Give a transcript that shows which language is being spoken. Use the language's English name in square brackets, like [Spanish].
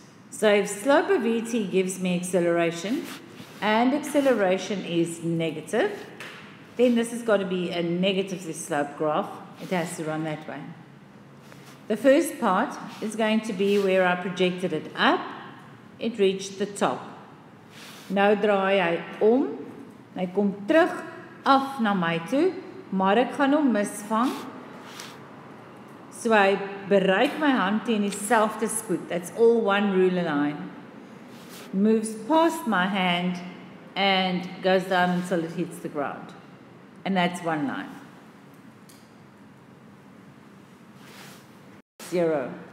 [English] So if slope of VT gives me acceleration, and acceleration is negative, then this has got to be a negatively sloped graph. It has to run that way. The first part is going to be where I projected it up. It reached the top. [Afrikaans] Nou draai hy om. Hy kom terug af na my toe, maar ek gaan hom misvang. So hy bereik my hand teen dieselfde spoed. [English] That's all one ruler line. Moves past my hand and goes down until it hits the ground. And that's one line. 0.